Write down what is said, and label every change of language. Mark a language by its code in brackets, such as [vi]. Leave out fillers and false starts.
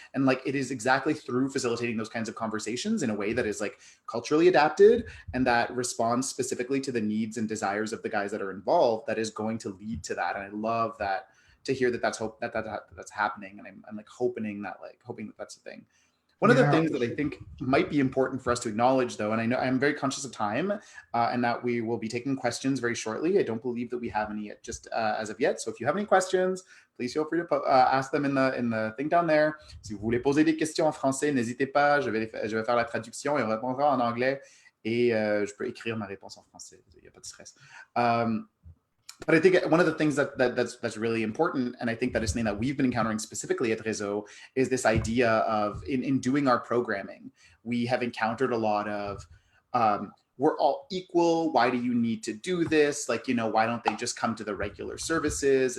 [en] And like it is exactly through facilitating those kinds of conversations in a way that is like culturally adapted and that responds specifically to the needs and desires of the guys that are involved that is going to lead to that. And I love that, to hear that that's happening, and I'm like hoping that that's the thing. One of the things that I think might be important for us to acknowledge, though, and I know I'm very conscious of time, and that we will be taking questions very shortly. I don't believe that we have any just as of yet. So if you have any questions, please feel free to ask them in the thing down there. [fr] Si vous voulez poser des questions en français, n'hésitez pas. Je vais faire la traduction et on répondra en anglais. Et je peux écrire ma réponse en français. Il n'y a pas de stress. [en] But I think one of the things that's really important, and I think that is something that we've been encountering specifically at RÉZO, is this idea of in doing our programming, we have encountered a lot of we're all equal. Why do you need to do this? Like, why don't they just come to the regular services?